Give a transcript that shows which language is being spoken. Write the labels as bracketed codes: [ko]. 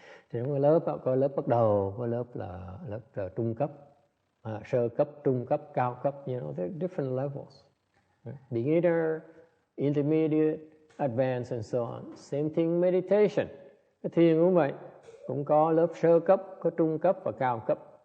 [vi] Thì trong cái lớp có lớp bắt đầu, có lớp là lớp trung cấp, sơ cấp, trung cấp, cao cấp. [en] You know, there are different levels. Beginner, intermediate, advanced, and so on. Same thing meditation. [vi] Cái thiền cũng vậy, cũng có lớp sơ cấp, có trung cấp và cao cấp.